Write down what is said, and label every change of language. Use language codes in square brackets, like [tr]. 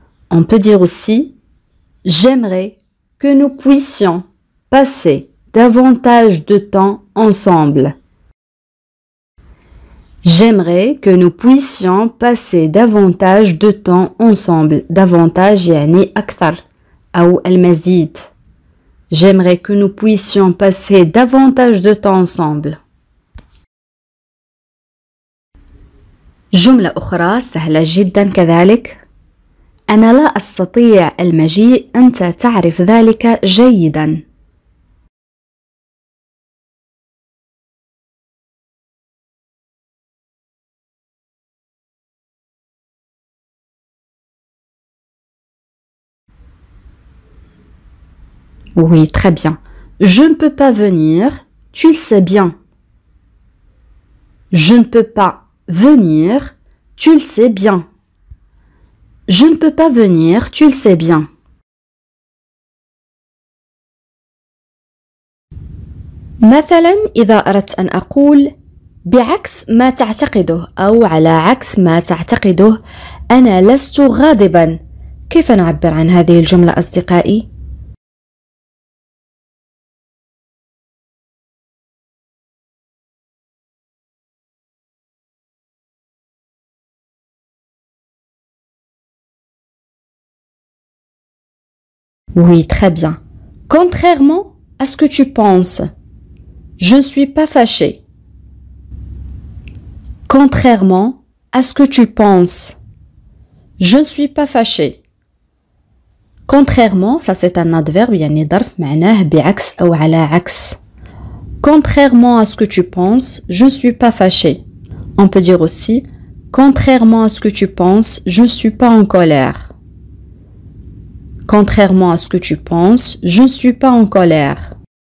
[fr] On peut dire aussi j'aimerais que nous puissions passer davantage de temps ensemble. J'aimerais que nous puissions passer davantage de temps ensemble. [ar] Davantage يعني أكثر أو المزيد. [fr] J'aimerais que nous puissions passer davantage de temps ensemble. [ar] جملة أخرى سهلة جدا كذلك. أنا لا أستطيع المجيء، أنت تعرف ذلك جيدا. [fr] Oui, très bien. Je ne peux pas venir, tu le sais bien. Je ne peux pas venir, tu le sais bien. Je ne peux pas venir, tu le sais bien. [ar] مثلا إذا أردت أن أقول بعكس ما تعتقده أو على عكس ما تعتقده أنا لست غاضبا، كيف نعبر عن هذه الجملة أصدقائي؟ [fr] Oui, très bien. Contrairement à ce que tu penses, je ne suis pas fâchée. Contrairement à ce que tu penses, je ne suis pas fâchée. Contrairement, ça c'est un adverbe [ar] يعني ظرف معناه بعكس أو على عكس. [fr] Contrairement à ce que tu penses, je ne suis pas fâchée. On peut dire aussi contrairement à ce que tu penses, je ne suis pas en colère. Contrairement à ce que tu penses, je ne suis pas en colère.